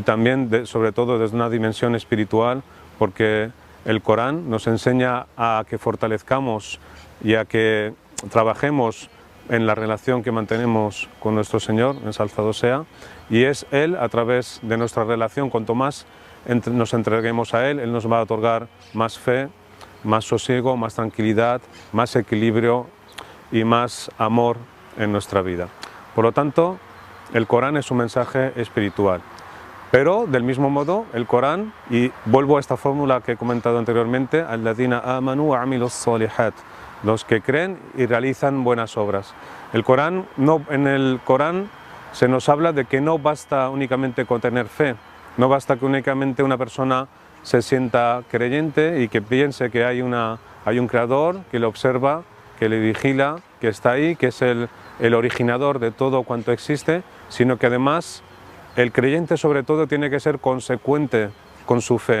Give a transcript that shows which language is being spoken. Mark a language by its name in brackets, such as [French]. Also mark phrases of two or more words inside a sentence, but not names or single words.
[Spanish] también sobre todo desde una dimensión espiritual, porque el Corán nos enseña a que fortalezcamos y a que trabajemos en la relación que mantenemos con nuestro Señor, ensalzado sea, y es Él, a través de nuestra relación, cuanto más nos entreguemos a Él, Él nos va a otorgar más fe, más sosiego, más tranquilidad, más equilibrio y más amor en nuestra vida. Por lo tanto, el Corán es un mensaje espiritual. Pero, del mismo modo, el Corán, y vuelvo a esta fórmula que he comentado anteriormente, [Arabic] الذين آمنوا وعملوا الصالحات, [Spanish] los que creen y realizan buenas obras. En el Corán se nos habla de que no basta únicamente con tener fe, no basta que únicamente una persona se sienta creyente y que piense que hay un creador que le observa, que le vigila, que está ahí, que es el originador de todo cuanto existe, sino que además el creyente sobre todo tiene que ser consecuente con su fe.